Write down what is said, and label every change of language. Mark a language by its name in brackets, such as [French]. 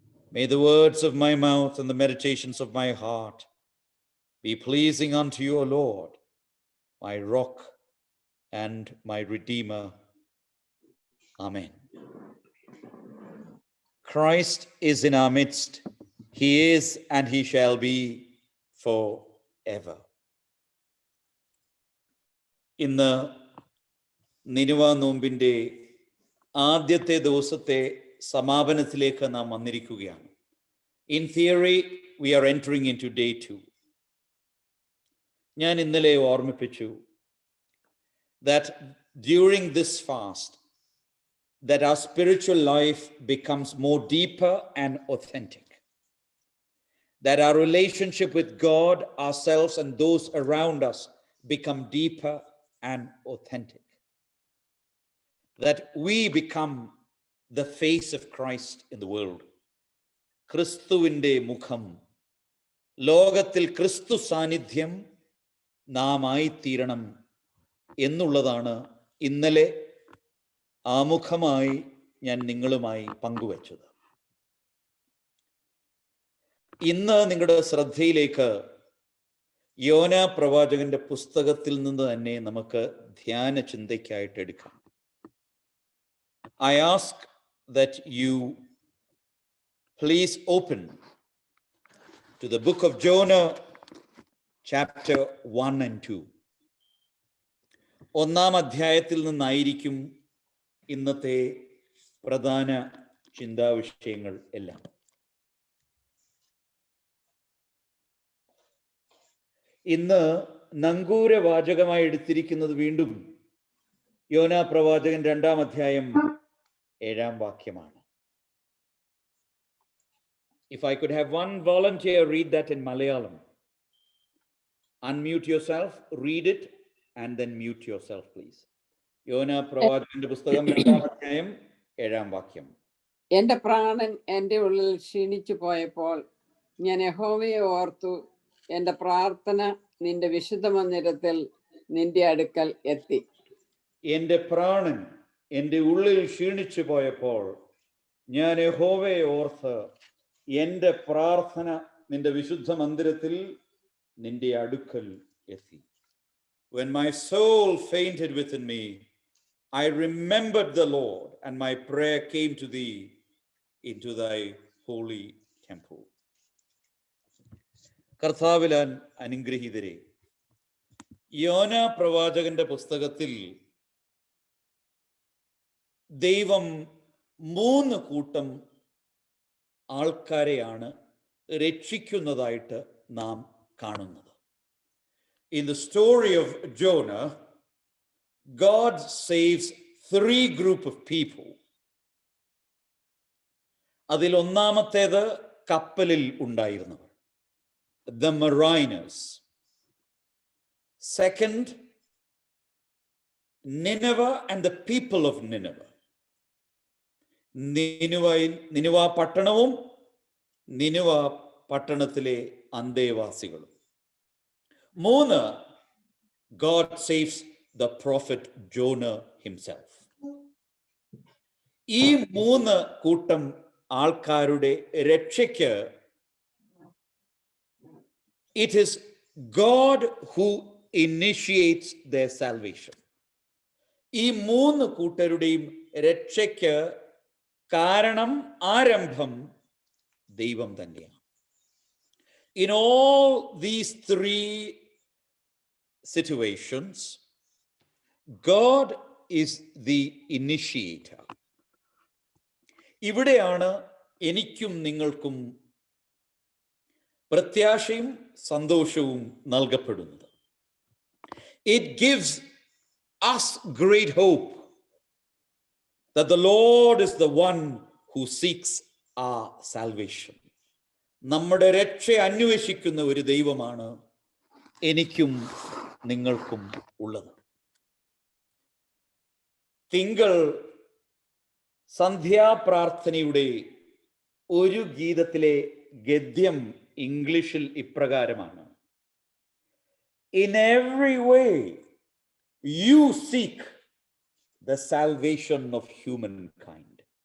[English] May the words of my mouth and the meditations of my heart be pleasing unto you, O Lord, my rock and my redeemer. Amen. Christ is in our midst. He is and he shall be forever. [Malayalam] ഇന്ന് നിനുവ നോമ്പിൻ്റെ ആദ്യത്തെ ദിവസത്തെ സമാപനത്തിലേക്ക് നാം വന്നിരിക്കുകയാണ്. [English] In theory, we are entering into day 2. [Malayalam] ഞാൻ ഇന്നലെ ഓർമ്മിപ്പിച്ചു [English] that during this fast, that our spiritual life becomes more deeper and authentic. That our relationship with God, ourselves, and those around us become deeper and authentic. That we become the face of Christ in the world. [Malayalam] ക്രിസ്തുവിൻ്റെ മുഖം, ലോകത്തിൽ ക്രിസ്തു സാന്നിധ്യം നാം ആയിത്തീരണം എന്നുള്ളതാണ് ഇന്നലെ ആമുഖമായി ഞാൻ നിങ്ങളുമായി പങ്കുവച്ചത്. ഇന്ന് നിങ്ങളുടെ ശ്രദ്ധയിലേക്ക് യോനാ പ്രവാചകന്റെ പുസ്തകത്തിൽ നിന്ന് തന്നെ നമുക്ക് ധ്യാന ചിന്തയ്ക്കായിട്ട് എടുക്കാം. [English] I ask that you please open to the book of Jonah, chapter 1 and 2. [Malayalam] 1-ാം അധ്യായത്തിൽ നിന്നായിരിക്കും ഇന്നത്തെ പ്രധാന ചിന്താവിഷയങ്ങൾ എല്ലാം. ഇന്ന് നങ്കൂരവാചകമായി എടുത്തിരിക്കുന്നത് വീണ്ടും യോനാ പ്രവാചകൻ 2-ാം അധ്യായം 7-ാം വാക്യമാണ്. [English] If I could have one volunteer read that in Malayalam. unmute yourself, read it, and then mute yourself, please. [Malayalam] യോന പ്രവാചകന്റെ പുസ്തകം 2-ാം അധ്യായം 7-ാം വാക്യം. എന്റെ പ്രാണൻ എൻ്റെ ഉള്ളിൽ ക്ഷീണിച്ചു പോയപ്പോൾ ഞാൻ യഹോവയെ ഓർത്തു. എന്റെ പ്രാർത്ഥന നിന്റെ വിശുദ്ധ മന്ദിരത്തിൽ നിന്റെ അടുക്കൽ എത്തി. എന്റെ പ്രാണൻ എൻ്റെ ഉള്ളിൽ ക്ഷീണിച്ചു പോയപ്പോൾ ഞാൻ യഹോവയെ ഓർത്ത് എന്റെ പ്രാർത്ഥന നിന്റെ വിശുദ്ധ മന്ദിരത്തിൽ നിന്റെ അടുക്കൽ എത്തി. [English] When my soul fainted within me, I remembered the Lord, and my prayer came to thee into thy holy temple. [Malayalam] കർത്താവിലാൻ അനുഗ്രഹീതരെ, യോന പ്രവാചകന്റെ പുസ്തകത്തിൽ ദൈവം 3 കൂട്ടം ആൾക്കാരെയാണ് രക്ഷിക്കുന്നതായിട്ട് നാം കാണുന്നത്. [English] In the story of Jonah, God saves 3 group of people. [Malayalam] അതിൽ ഒന്നാമത്തേത് കപ്പലിൽ ഉണ്ടായിരുന്നവർ, [English] the mariners. Second, Nineveh and the people of Nineveh. [Malayalam] നിനുവ പട്ടണവും നിനുവ പട്ടണത്തിലെ അന്തേവാസികളും. [English] 3, God saves the prophet Jonah himself. [Malayalam] ഈ 3 കൂട്ടം ആൾക്കാരുടെ രക്ഷയ്ക്ക് [English] it is God who initiates their salvation. [Malayalam] ഈ 3 കൂട്ടരുടെയും രക്ഷയ്ക്ക് കാരണം, ആരംഭം ദൈവം തന്നെയാണ്. [English] In all these 3 situations, God is the initiator. [Malayalam] ഇവിടെയാണ് എനിക്കും നിങ്ങൾക്കും പ്രത്യാശയും സന്തോഷവും നൽകപ്പെടുന്നത്. [English] It gives us great hope that the Lord is the one who seeks our salvation. [Malayalam] നമ്മുടെ രക്ഷ അന്വേഷിക്കുന്ന ഒരു ദൈവമാണ് എനിക്കും നിങ്ങൾക്കും ഉള്ളത്. തിങ്കൾ സന്ധ്യാപ്രാർത്ഥനയുടെ ഒരു ഗീതത്തിലെ ഗദ്യം ഇംഗ്ലീഷിൽ ഇപ്രകാരമാണ്: [English] In every way you seek the salvation of humankind.